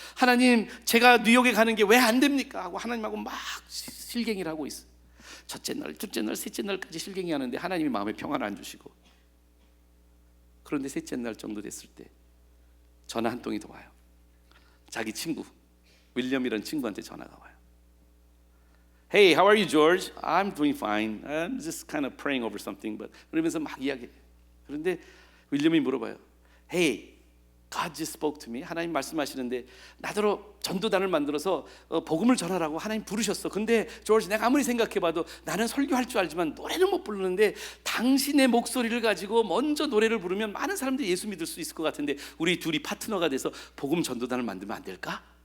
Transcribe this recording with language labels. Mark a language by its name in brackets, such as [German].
[Korean] 하나님, 제가 뉴욕에 가는 게 왜 안 됩니까? 하고 하나님하고 막 실갱이를 하고 있어요. 첫째 날, 둘째 날, 셋째 날까지 실갱이 하는데 하나님이 마음에 평안을 안 주시고, 그런데 셋째 날 정도 됐을 때 전화 한 통이 더 와요. 자기 친구 윌리엄이라는 친구한테 전화가 와요. [English] Hey, how are you, George? I'm doing fine. I'm just kind of praying over something. But [Korean] 그러면서 막 이야기해요. 그런데 윌리엄이 물어봐요. [English] Hey, God just spoke to me. [Korean] 하나님 말씀하시는데 나더러 전도단을 만들어서 복음을 전하라고 하나님 부르셨어. 근데 조지, 내가 아무리 생각해봐도 나는 설교할 줄 알지만 노래는 못 부르는데 당신의 목소리를 가지고 먼저 노래를 부르면 많은 사람들이 예수 믿을 수 있을 것 같은데 우리 둘이 파트너가 돼서 복음 전도단을 만들면 안 될까?